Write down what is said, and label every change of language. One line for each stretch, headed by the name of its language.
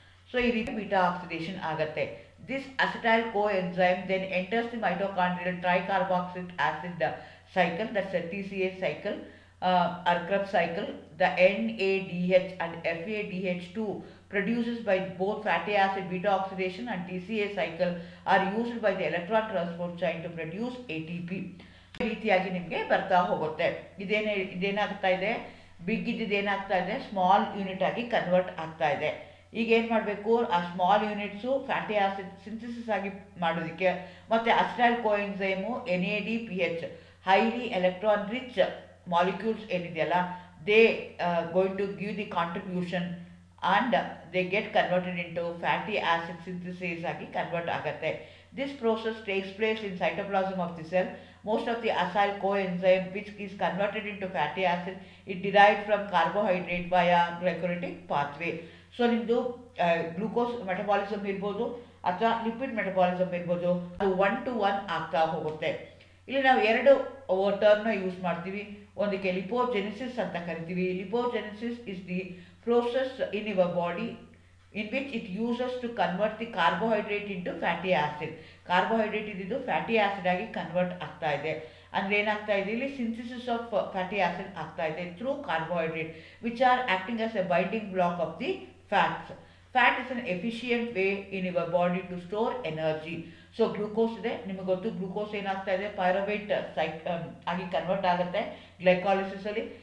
English: So, this beta oxidation agate. This acetyl coenzyme then enters the mitochondrial tricarboxylic acid cycle, that's a TCA cycle or Krebs cycle. The NADH and FADH2 produced by both fatty acid beta oxidation and TCA cycle are used by the electron transport chain to produce ATP.
Kannada: ಈ ರೀತಿಯಾಗಿ ನಿಮಗೆ ಬರ್ತಾ ಹೋಗುತ್ತೆ. ಇದೇನಾಗ್ತಾ ಇದೆ, big ಇದೇನಾಗ್ತಾ ಇದೆ, small unit ಆಗಿ convert ಆಗ್ತಾ ಇದೆ. ಈಗ ಏನು ಮಾಡಬೇಕು, ಆ small units fatty acid synthesis ಆಗಿ ಮಾಡೋದಕ್ಕೆ ಮತ್ತು acetyl ಕೋಎನ್ಸೈಮು NADPH highly electron rich molecules ಏನಿದೆಯಲ್ಲ,
English: they going to give the contribution and they get converted into fatty acid synthesis
Kannada: agi convert agate.
English: This process takes place in cytoplasm of the cell. Most of the acyl coenzyme which is converted into fatty acid is derived from carbohydrate via glycolytic pathway.
Kannada: So nimdu glucose metabolism irbodu ಅಥವಾ lipid metabolism ಇರ್ಬೋದು, ಅದು 1 to 1 ಆಗ್ತಾ ಹೋಗುತ್ತೆ. ಇಲ್ಲಿ ನಾವು ಎರಡು ಟರ್ಮ್ನ use ಮಾಡ್ತೀವಿ. ಒಂದಕ್ಕೆ ಲಿಪೋಜೆನಿಸಿಸ್ ಅಂತ ಕರಿತೀವಿ.
English: Lipogenesis is the process in your body in which it uses to convert the carbohydrate into fatty acid.
Kannada: Carbohydrate ididu fatty acid agi convert ಆಗ್ತಾ ಇದೆ. ಅಂದರೆ ಏನಾಗ್ತಾ ಇದೆ, ಇಲ್ಲಿ
English: Synthesis of fatty acid ಆಗ್ತಾ ಇದೆ through carbohydrate which are acting as a binding block of the fats. Fat is an efficient way in your body to store energy.
Kannada: So glucose ಇದೆ, ನಿಮಗೆ ಗೊತ್ತು ಗ್ಲೂಕೋಸ್ ಏನಾಗ್ತಾ ಇದೆ, ಪೈರುವೇಟ್ ಆಗಿ convert ಆಗುತ್ತೆ ಗ್ಲೈಕಾಲಿಸಿಸಲ್ಲಿ.